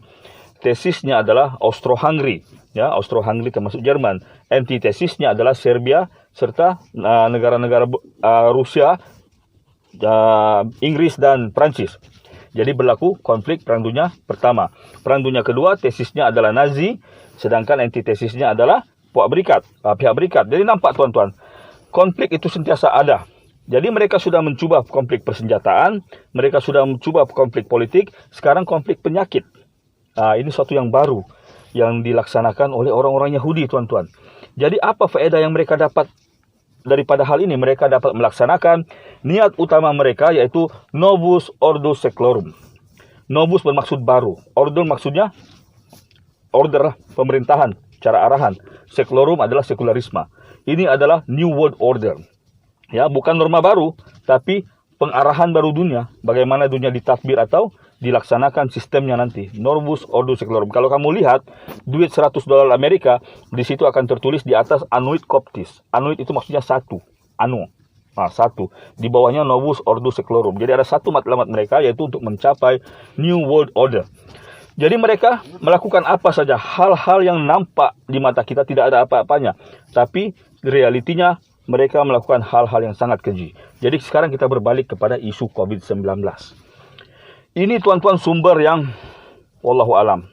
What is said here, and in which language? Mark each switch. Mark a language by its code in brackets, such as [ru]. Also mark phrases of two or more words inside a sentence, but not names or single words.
[ms] Tesisnya adalah Austro-Hungary, Austro-Hungary termasuk Jerman. Antitesisnya adalah Serbia serta negara-negara Rusia, Inggris dan Prancis. Jadi berlaku konflik Perang Dunia Pertama. Perang Dunia Kedua tesisnya adalah Nazi, sedangkan antitesisnya adalah pihak berikat. Jadi nampak tuan-tuan, konflik itu sentiasa ada. Jadi mereka sudah mencuba konflik persenjataan, mereka sudah mencuba konflik politik, sekarang konflik penyakit. Ini suatu yang baru yang dilaksanakan oleh orang-orang Yahudi tuan-tuan. Jadi apa faedah yang mereka dapat daripada hal ini? Mereka dapat melaksanakan niat utama mereka, yaitu [la] Novus Ordo Seclorum. [ms] Novus bermaksud baru, Ordo maksudnya order pemerintahan. secara arahan. Sekularum adalah sekularisme. Ini adalah [en] New World Order. [ms] Ya, bukan norma baru, tapi pengarahan baru dunia. Bagaimana dunia ditadbir atau dilaksanakan sistemnya nanti. [la] Novus Ordo Seclorum. [ms] Kalau kamu lihat duit $100 Amerika, di situ akan tertulis di atas [la] Annuit Coptis. [ms] Annuit itu maksudnya satu. Anu. Nah, satu. Di bawahnya [la] Novus Ordo Seclorum. [ms] Jadi ada satu matlamat mereka, yaitu untuk mencapai [en] New World Order. [ms] Jadi mereka melakukan apa saja, hal-hal yang nampak di mata kita tidak ada apa-apanya. Tapi realitinya mereka melakukan hal-hal yang sangat keji. Jadi sekarang kita berbalik kepada isu COVID-19. Ini tuan-tuan sumber yang [ar] والله أعلم.